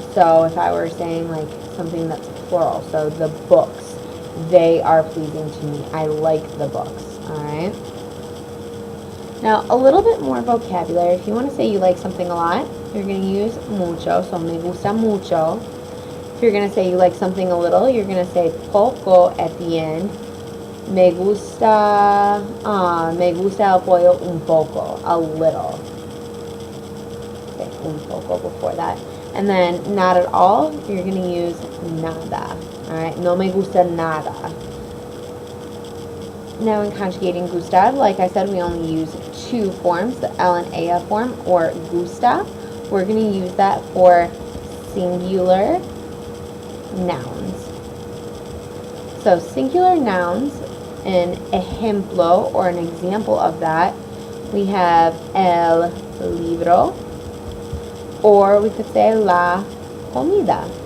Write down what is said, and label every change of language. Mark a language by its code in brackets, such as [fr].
[en] So if I were saying like something that's plural, so the books, they are pleasing to me. I like the books, alright? Now, a little bit more vocabulary. If you want to say you like something a lot, you're going to use mucho, so me gusta mucho. If you're going to say you like something a little, you're going to say poco at the end. [es] Me gusta el pollo un poco, [en] a little. Okay, un poco before that. And then not at all, you're going to use nada. [es] Alright, no me gusta nada. [en] Now in conjugating gustar, like I said, we only use two forms, the L and A form, or gusta. We're going to use that for singular nouns. So singular nouns, an ejemplo, or an example of that, we have el libro, or we could say la comida.